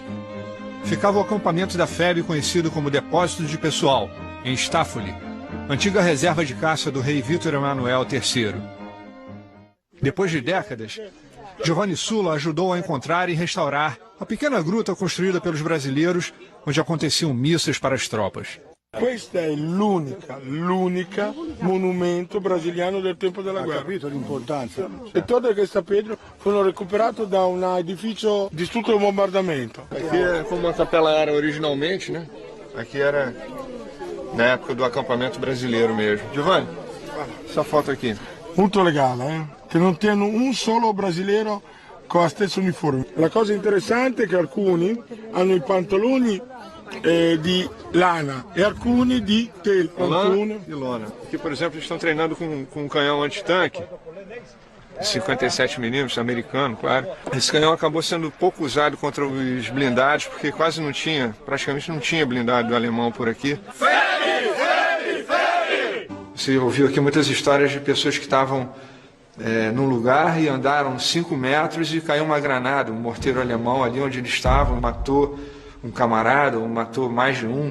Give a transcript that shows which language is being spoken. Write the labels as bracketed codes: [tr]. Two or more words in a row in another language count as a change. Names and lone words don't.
[pt] ficava o acampamento da FEB, conhecido como Depósito de Pessoal, em Staffoli, antiga reserva de caça do rei Vítor Emanuel III. Depois de décadas, Giovanni Sulla ajudou a encontrar e restaurar a pequena gruta construída pelos brasileiros, onde aconteciam missas para as tropas. [it] Questa è l'unica monumento brasiliano del tempo della guerra. Ha capito l'importanza? E tutte queste pietre furono recuperate da un edificio distrutto dal bombardamento. [pt] Aqui é como a capela era originalmente, né? Aqui era na época do acampamento brasileiro mesmo. Giovanni, essa foto aqui. [it] Molto legale, che non tiene un solo brasileiro con la stessa uniforme. La cosa interessante è che alcuni hanno i pantaloni di lana e alcuni di tela. Lana e lona. [pt] Aqui, por exemplo, eles estão treinando com um canhão antitanque, 57mm, americano, claro. Esse canhão acabou sendo pouco usado contra os blindados, porque quase não tinha, praticamente não tinha blindado alemão por aqui. Você ouviu aqui muitas histórias de pessoas que estavam num lugar e andaram 5 metros e caiu uma granada, um morteiro alemão ali onde eles estavam, matou um camarada, ou matou mais de um.